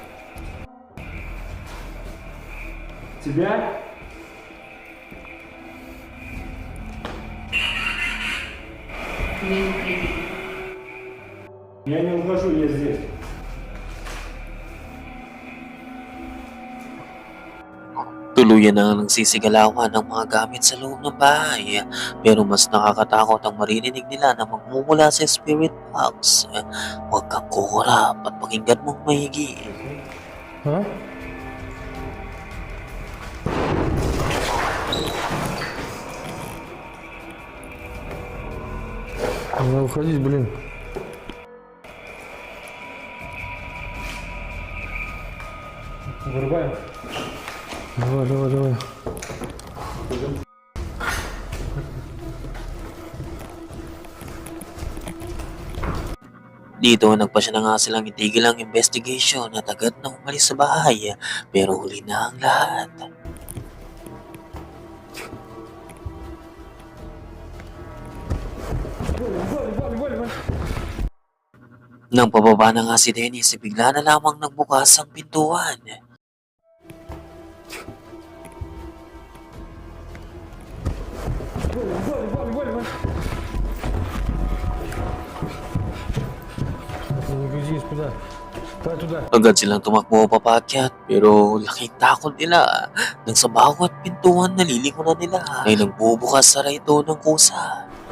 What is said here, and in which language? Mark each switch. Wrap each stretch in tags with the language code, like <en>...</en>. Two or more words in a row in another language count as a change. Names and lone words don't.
<ru>Тебя? Не уходи. Я не ухожу, я здесь.</ru> <tl>Tuluyan na nagsisigalawan ng mga gamit sa loob ng bahay. Pero mas nakakatakot ang maririnig nila na magmumula sa</tl> <en>spirit box.</en> <tl>Huwag kang kukurap at pakinggan mong mahigi.</tl> <ru>А? Надо уходить, блин. Вырубаем. Давай.</ru> <tl>Dito, nagpasya na nga silang itigil ang investigation at agad na umalis sa bahay. Pero huli na ang lahat. Nang pababa na nga si Dennis, bigla na lamang nagbukas ang pintuan.</tl> <ru>Не грузись куда? Туда.</ru> <tl>Agad silang tumakbo papakyat pero laking takot nila nang sa bawat pintuan na lilikuran nila ay nagbubukas sara ito ng kusa.</tl>